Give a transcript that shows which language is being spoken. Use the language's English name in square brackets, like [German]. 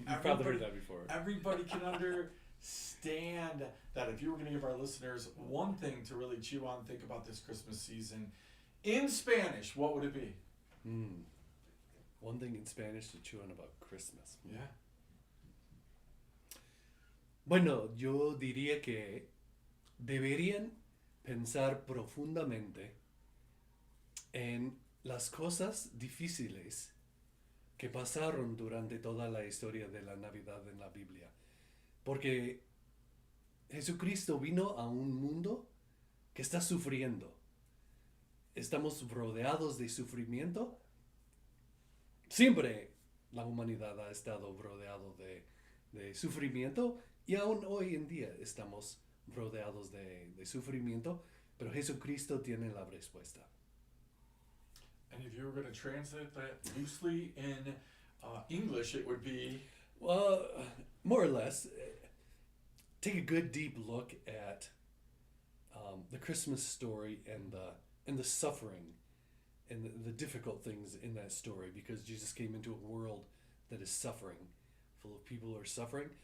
[English] You've probably heard that before. Everybody can understand that. If you were going to give our listeners one thing to really chew on, think about this Christmas season, in Spanish, what would it be? One thing in Spanish to chew on about Christmas. Yeah. [Spanish] Bueno, yo diría que deberían pensar profundamente en las cosas difíciles que pasaron durante toda la historia de la Navidad en la Biblia. Porque Jesucristo vino a un mundo que está sufriendo. Estamos rodeados de sufrimiento. Siempre la humanidad ha estado rodeado de sufrimiento, y aún hoy en día estamos rodeados de sufrimiento, pero Jesucristo tiene la respuesta. [English] And if you were going to translate that loosely in English, it would be? Well, more or less, take a good deep look at the Christmas story and the suffering and the difficult things in that story, because Jesus came into a world that is suffering, full of people who are suffering.